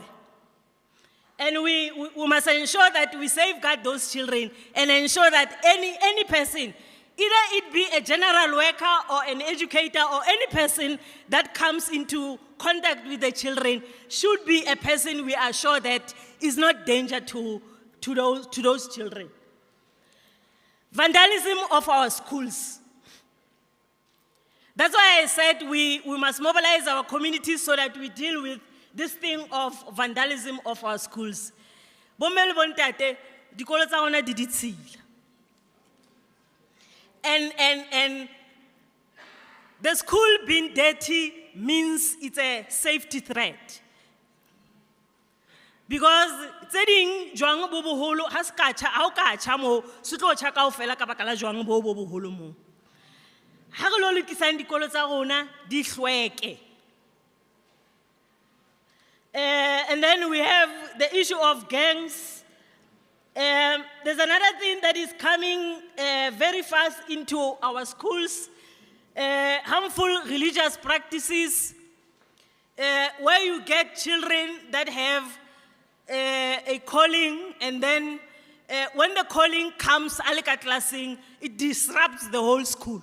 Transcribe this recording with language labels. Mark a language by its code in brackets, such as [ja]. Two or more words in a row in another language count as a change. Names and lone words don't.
[en] And we must ensure that we safeguard those children and ensure that any person, either it be a general worker or an educator or any person that comes into contact with the children, should be a person we are sure that is not danger to those children. Vandalism of our schools. That's why I said we must mobilize our communities so that we deal with this thing of vandalism of our schools. [st] Bomme le bontate, dikolo tsa rona di ditshila. [en] And the school being dirty means it's a safety threat. [st] Because tse ding jwang bo boholo ha se ka tjha, ha o ka tjha mo se tlo tjha kaofela ka baka la jwang bo boholo mo. ha re lo lokisang dikolo tsa rona di hlweke. [en] And then we have the issue of gangs. There's another thing that is coming very fast into our schools, harmful religious practices, where you get children that have a calling, and then when the calling comes, alika classing, it disrupts the whole school.